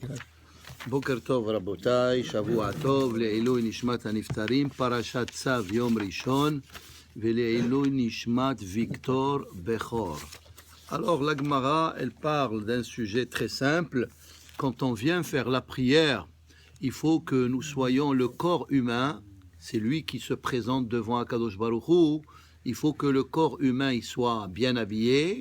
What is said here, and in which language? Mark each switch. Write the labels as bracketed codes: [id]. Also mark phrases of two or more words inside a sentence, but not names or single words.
[he] בוקר טוב רבותיי, שבוע טוב לעילוי נשמת הנפטרים, פרשת צו יום ראשון ולעילוי נשמת ויקטור בכור. [fr] Alors la Gemara, elle parle d'un sujet très simple. Quand on vient faire la prière, il faut que nous soyons le corps humain, c'est lui qui se présente devant [he] הקדוש ברוך הוא. [fr] Il faut que le corps humain il soit bien habillé.